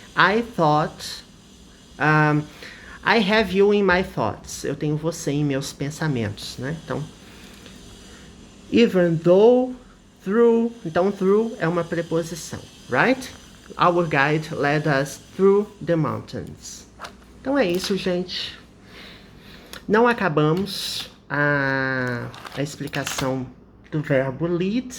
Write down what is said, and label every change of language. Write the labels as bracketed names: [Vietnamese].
[English] I thought, I have you in my thoughts. [Portuguese] Eu tenho você em meus pensamentos, né? Então, [English] even though, through. [Portuguese] Então, through é uma preposição, [English] right? Our guide led us through the mountains. [Portuguese] Então é isso, gente. Não acabamos a explicação do verbo lead.